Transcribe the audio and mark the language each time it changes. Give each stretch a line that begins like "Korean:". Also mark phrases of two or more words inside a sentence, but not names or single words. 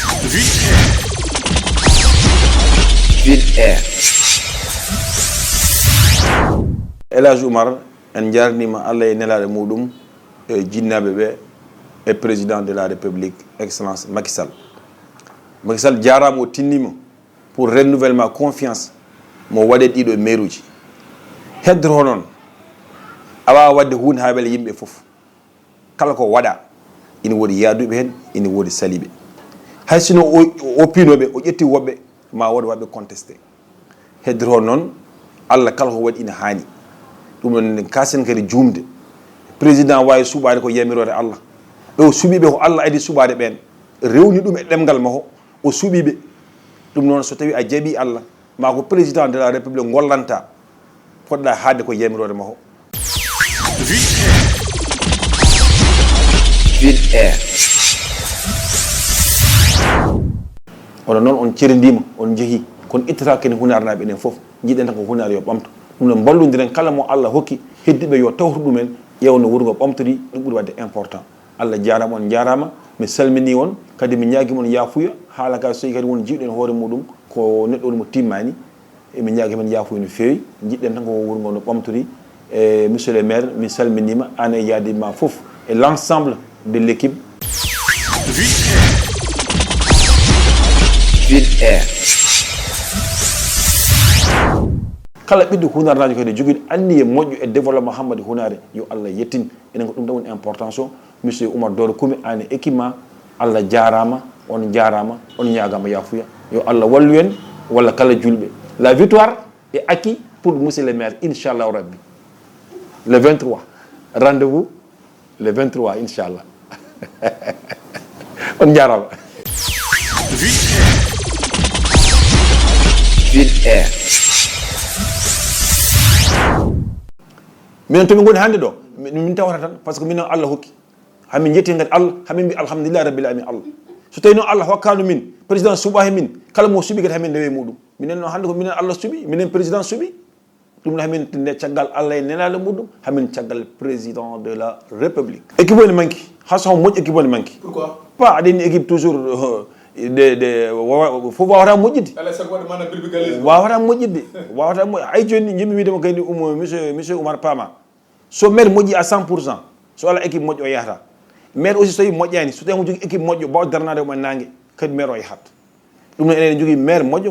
Fula: Ville Air. El Hadj Oumar en jarnima Allah e nelaɗo muɗum e jinnaɓe ɓe e
French: président de la république excellence
Fula: Macky Sall. Macky Sall jarama o tinnima
French: pour renouvellement confiance
Fula: mo waɗe ɗiɗo maire uji heddoro noon a wawa wadde hunde ha weele yimɓe foof kala ko waɗa ina woodi yaaduɓe hen ina woodi saliɓe hay sino o pinoɓe o ƴetti woɓɓe ma wood waɓe contesté heddoro noon Allah kala ko waɗi ina hani ɗum ɗon kasen kadi jumde président wawi suɓade ko yamirode Allah ɓe o suuɓiɓe ko Allah adi suɓade ɓen rewni ɗum e ɗemgal makko o suuɓiɓe ɗum noon so tawi a jaaɓi Allah ma ko
French: président de la république
Fula: gollanta poɗɗa haadde ko yamirode makko. Ville Air. oɗo noon on ceridima on jeehi kono ittata kene hunarnaɓe ɗen foof jiiɗen tan ko hunare yo ɓamto ɗum noon ballodiren kala mo Allah hokki heddiɓe yo tawtu ɗumen ƴewno wuuro ngo ɓamtori ɗum ɓuuri wadde important. Allah jarama on jarama mi salmini on kadi mi ñaguimon yafuya haala ka so kadi won jiiɗen hoore muɗum ko neɗɗo on mo timmani emi ñaguimen yafuya no fewi jiɗɗen tan ko wuuro ngo no ɓamtori e
French: monsieur le maire
Fula: mi salminima an e yaadima foof
French: et l'ensemble de l'équipe
Fula: Ville Air. kala ɓiɗɗo hunarnajo kadi joguiɗo anniye moƴƴo e développement hammadi hunare yo Allah yettin enen ko ɗum tan woni importance o monsieur Oumar Doro Koumi an e équipe ma Allah jarama on jarama on ñagama yafuya yo Allah wallu en walla kala julɓe.
French: La victoire est acquis pour monsieur le maire
Arabic: inchallahu rabbi
French: le 23 rendez-vous le 23 inchallah
Fula: on jarama. Ville Air. minen tomin goni hannde ɗo min tawata tan
French: par ce que
Fula: minen Allah hokki hamin jetti kadi Allah hamin mbi
Arabic: alhamdulillah rabbil alamin
Fula: Allah so tawi noon Allah hokkano min président suuɓa he min kala mo suuɓi kadi hamin ndewe muɗum minen noon hannde ko minen Allah suuɓi minen président suuɓi ɗum no hamin nde caggal Allah e nelaɗo muɗum hamin caggal
French: président de la république.
Fula: Équipe o ne manqui hayso hon moƴƴi équipe o ne manqui.
French: Pourquoi pas
Fula: aɗani équipe toujours fof wawata moƴƴidde wawata moƴƴidde wawata ay joni jimmi widemo kadi monsieur Oumar Pama so maire moƴƴi à 100% so ala équipe moƴƴo o yahata maire aussi so tawi moƴƴani so tawi mo jogui équipe moƴƴo bawa darnade omo nangue kadi maire o yahat ɗum noon enen jogui maire moƴƴo